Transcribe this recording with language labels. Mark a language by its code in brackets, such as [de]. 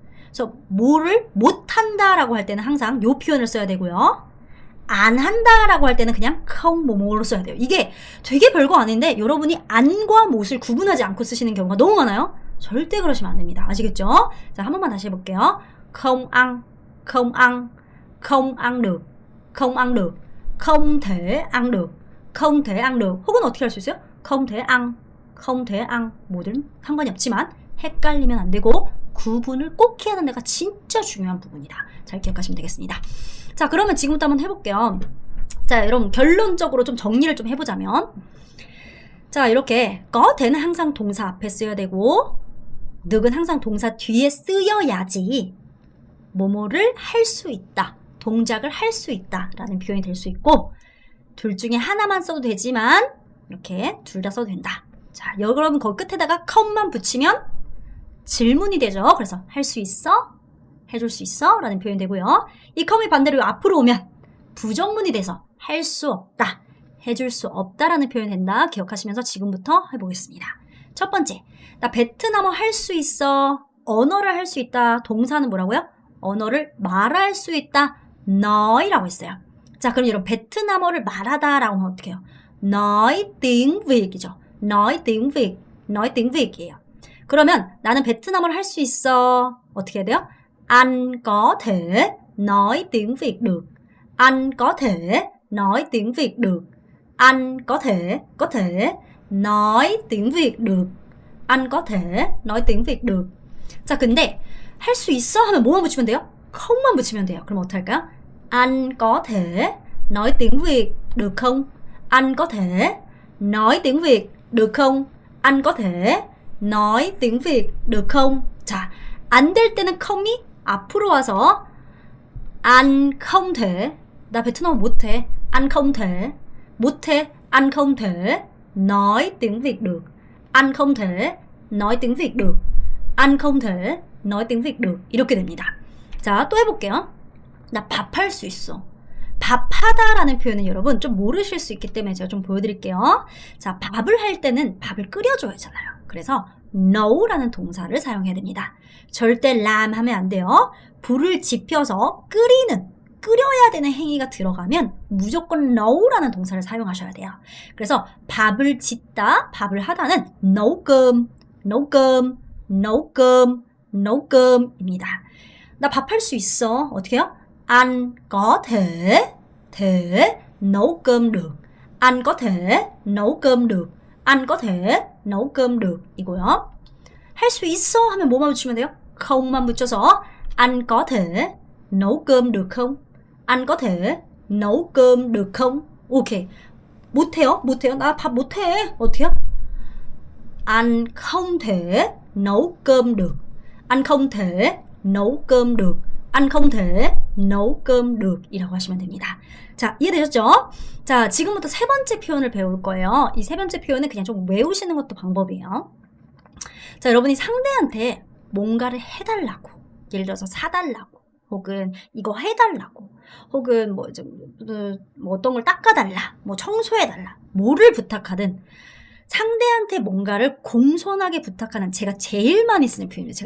[ko] 그래서 뭐를 못한다라고 할 때는 항상 이 표현을 써야 되고요. 안 한다라고 할 때는 그냥 không 뭐뭐로 써야 돼요. 이게 되게 별거 아닌데 여러분이 안과 못을 구분하지 않고 쓰시는 경우가 너무 많아요. 절대 그러시면 안 됩니다. 아시겠죠? 자, 한 번만 다시 해볼게요. [vi] không ăn, không ăn, không ăn được, không ăn được, không thể ăn được, không thể ăn được. [ko] 혹은 어떻게 할 수 있어요? [vi] không thể ăn, không thể ăn. [ko] 뭐든 상관이 없지만 헷갈리면 안 되고 구분을 꼭 해야 하는 데가 진짜 중요한 부분이다. 잘 기억하시면 되겠습니다. 자, 그러면 지금부터 한번 해볼게요. 자, 여러분 결론적으로 좀 정리를 좀 해보자면, 자, 이렇게 có the는 항상 동사 앞에 쓰여야 되고 늑은 항상 동사 뒤에 쓰여야지 뭐뭐를 할 수 있다, 동작을 할 수 있다 라는 표현이 될 수 있고, 둘 중에 하나만 써도 되지만 이렇게 둘 다 써도 된다. 자, 여러분 거기 끝에다가 컴만 붙이면 질문이 되죠. 그래서 할 수 있어? 해줄 수 있어? 라는 표현이 되고요. 이 컴이 반대로 앞으로 오면 부정문이 돼서 할 수 없다, 해줄 수 없다 라는 표현이 된다. 기억하시면서 지금부터 해보겠습니다. 첫 번째, 나 베트남어 할 수 있어. 언어를 할 수 있다. 동사는 뭐라고요? 언어를 말할 수 있다. nói 라고 했어요. 자, 그럼 여러분 베트남어를 말하다 라고 하면 어떻게 해요? [vi] nói tiếng Việt 이죠. nói tiếng Việt, nói tiếng Việt 이에요. [ko] 그러면 나는 베트남어를 할 수 있어. 어떻게 해야 돼요? [vi] Anh có thể nói tiếng Việt được. Anh có thể nói tiếng Việt được. Anh có thể nói tiếng Việt được. Anh có thể nói tiếng Việt được. [ko] 자, 근데 할 수 있어 하면 뭐만 붙이면 돼요? không 만 붙이면 돼요. 그럼 어떻게 할까요? [vi] Anh có thể nói tiếng Việt được không? Anh có thể nói tiếng Việt được không? Anh có thể nói tiếng Việt được không? [ko] 자, 안 될 때는 com이 앞으로 와서 [vi] anh không thể, [ko] 나 베트남어 못해. [vi] anh không thể, [ko] 못해. [vi] anh không thể nói tiếng Việt được. anh không thể nói tiếng Việt được. anh không thể nói tiếng Việt được. [ko] 이렇게 됩니다. 자, 또 해볼게요. 나 밥할 수 있어. 밥하다라는 표현은 여러분 좀 모르실 수 있기 때문에 제가 좀 보여드릴게요. 자, 밥을 할 때는 밥을 끓여줘야 하잖아요. 그래서 nấu 라는 동사를 사용해야 됩니다. 절대 làm 하면 안 돼요. 불을 지펴서 끓여야 되는 행위가 들어가면 무조건 nấu 라는 동사를 사용하셔야 돼요. [vi] 그래서 밥을 짓다, 밥을 하다는 nấu cơm, nấu cơm, nấu cơm, nấu cơm입니다. [ko] 나 밥 할 수 있어. 어떻게 해요? [vi] Anh có thể nấu cơm được. Anh có thể nấu cơm được. Anh có thể nấu cơm được 이고요. [ko] 할 수 있어 하면 뭐만 붙이면 돼요? [vi] không 만 붙여서 Anh có thể nấu cơm được không? Anh có thể nấu cơm được không? [ko] 오케이. 못해요? 나 밥 못해. 어떻게 해요? [vi] Anh không thể nấu cơm được. Anh không thể nấu cơm được. Anh không thể nấu cơm được 이라고 하시면 됩니다. [ko] 자, 이해되셨죠? 자, 지금부터 세 번째 표현을 배울 거예요. 이 세 번째 표현은 그냥 좀 외우시는 것도 방법이에요. 자, 여러분이 상대한테 뭔가를 해달라고, 예를 들어서 사달라고, 혹은 이거 해달라고, 혹은 뭐 어떤 걸 닦아달라, 뭐 청소해달라, 뭐를 부탁하든 상대한테 뭔가를 공손하게 부탁하는 제가 제일 많이 쓰는 표현입니다.